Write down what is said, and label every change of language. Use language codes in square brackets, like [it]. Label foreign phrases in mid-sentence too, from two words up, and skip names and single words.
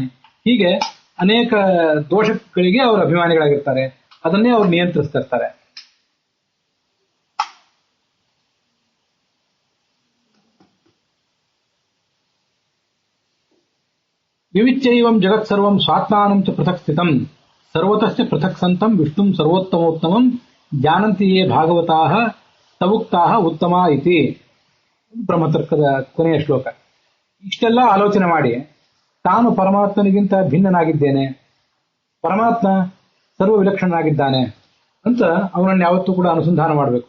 [kn] ಹೀಗೆ ಅನೇಕ ದೋಷಗಳಿಗೆ ಅವರು ಅಭಿಮಾನಿಗಳಾಗಿರ್ತಾರೆ. ಅದನ್ನೇ ಅವರು ನಿಯಂತ್ರಿಸ್ತಾ ಇರ್ತಾರೆ. [sa] ವಿವಿಚ್ಯೈವಂ ಜಗತ್ ಸರ್ವಂ ಸ್ವಾತ್ಮಾನಂ ಚ ಪೃಥಕ್ ಸ್ಥಿತಂ ಸರ್ವತಶ್ಚ ಪೃಥಕ್ ಸಂತಂ ವಿಷ್ಣುಂ ಸರ್ವೋತ್ತಮೋತ್ತಮಂ ಜಾನಂತಿ ಯೇ ಭಾಗವತಾಃ ತವುಕ್ತಾಃ ಉತ್ತಮ ಇತಿ. [kn] ಬ್ರಹ್ಮತರ್ಕದ ಕೊನೆಯ ಶ್ಲೋಕ. ಇಷ್ಟೆಲ್ಲ ಆಲೋಚನೆ ಮಾಡಿ ತಾನು ಪರಮಾತ್ಮನಿಗಿಂತ ಭಿನ್ನನಾಗಿದ್ದೇನೆ, ಪರಮಾತ್ಮ ಸರ್ವ ವಿಲಕ್ಷಣನಾಗಿದ್ದಾನೆ ಅಂತ ಅವನನ್ನು ಯಾವತ್ತೂ ಕೂಡ ಅನುಸಂಧಾನ ಮಾಡಬೇಕು.